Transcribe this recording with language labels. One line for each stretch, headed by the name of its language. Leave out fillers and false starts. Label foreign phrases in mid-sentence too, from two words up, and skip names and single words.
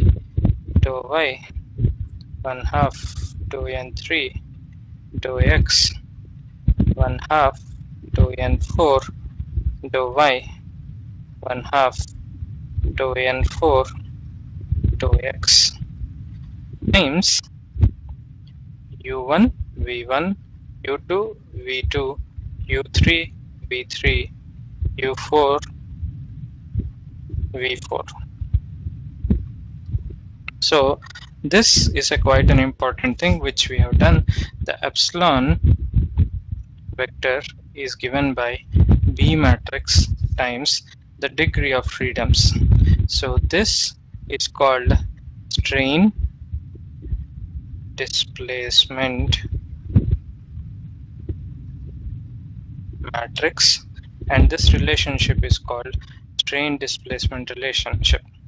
English: dou y, 1/2 dou n3 dou x, 1/2 dou n4 dou y, 1/2 dou n4 dou x times u1 v1 u2 v2 u3 v3 u4 v4. So this is a quite an important thing which we have done. The epsilon vector is given by B matrix times the degree of freedoms. So this is called strain displacement matrix, and this relationship is called strain displacement relationship.